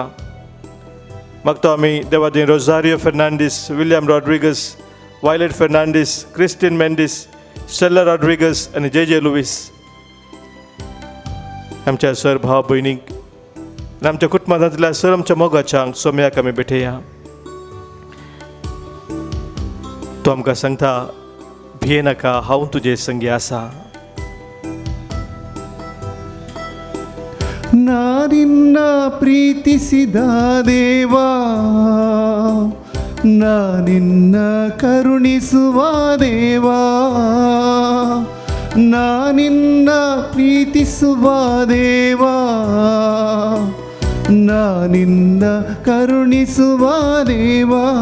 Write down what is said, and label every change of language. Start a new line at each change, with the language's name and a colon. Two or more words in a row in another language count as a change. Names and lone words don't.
Konkani: मागता आमी देवादीन रोजारियो फेर्नांडीस, विलियम रॉड्रिगस, वायलेट फेर्नांडीस, क्रिस्टीन मेंडीस, स्टेला रॉड्रिगस आनी जे लुईस आमच्या सर भाव भयणीक आनी आमच्या कुटुंबांतल्या सर आमच्या मोगाच्यांक सोम्याक आमी भेटया. तो आमकां सांगता, भिये नाका, हांव तुजे संगी आसा.
Kannada: ನಾ ನಿನ್ನ ಪ್ರೀತಿಸಿದ ದೇವಾ, ನಾ ನಿನ್ನ ಕರುಣಿಸುವ ದೇವಾ, ನಾ ನಿನ್ನ ಪ್ರೀತಿಸುವ ದೇವಾ, ನಾ ನಿನ್ನ ಕರುಣಿಸುವ ದೇವಾ.